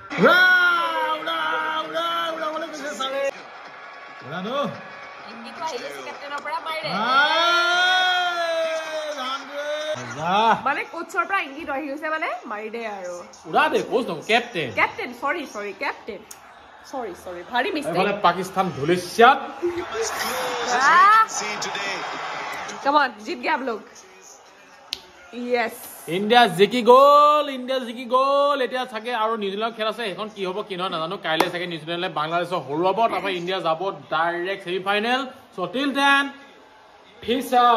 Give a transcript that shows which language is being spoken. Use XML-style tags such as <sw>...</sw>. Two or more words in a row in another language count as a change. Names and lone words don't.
<as>মানে কোচৰ পৰা ইংগিত আহি গৈছে মানে</as> <hi>मार दे</hi> <as>আৰু</as> <hi>उड़ा दे</hi> <as>কোচ ন কেপ্টেন</as> <en>sorry captain sorry bhaari mistake</en> <as>এফালে পাকিস্তান ধুলিশ্যাত</as> <en>come on</en> <hi>जीत गया हम लोग यस</hi> <as>ইন্ডিয়া জিকি গ'ল এতিয়া থাকে আৰু নিউজিলেণ্ডৰ খেল আছে এখন কি হ'ব কি নহয় নাজানো কাইলে থাকে নিউজিলেণ্ডে বাংলাদেশক হৰুৱাব তাৰপৰা ইন্ডিয়া যাব</as> <en>direct semi final so till then peace</en>